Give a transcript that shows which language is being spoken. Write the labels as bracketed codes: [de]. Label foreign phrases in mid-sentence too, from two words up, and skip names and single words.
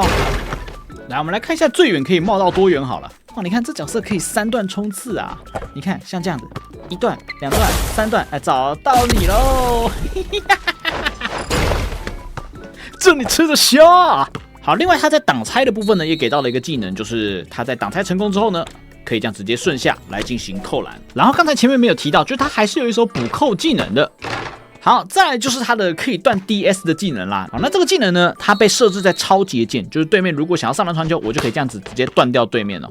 [zh] 來，我們來看一下最遠可以冒到多遠好了。哇，你看這角色可以3段衝刺啊！你看像這樣子，1段、2段、3段，哎，找到你嘍！祝你吃得消啊！好，另外他在擋拆的部分呢，也給到了一個技能，就是他在擋拆成功之後呢，可以這樣直接順下來進行扣籃。然後剛才前面沒有提到，就是他還是有一手補扣技能的。好，再來就是他的可以斷 DS 的技能啦。好，那這個技能呢，它被設置在超節鍵，就是對面如果想要上籃傳球，我就可以這樣子直接斷掉對面哦。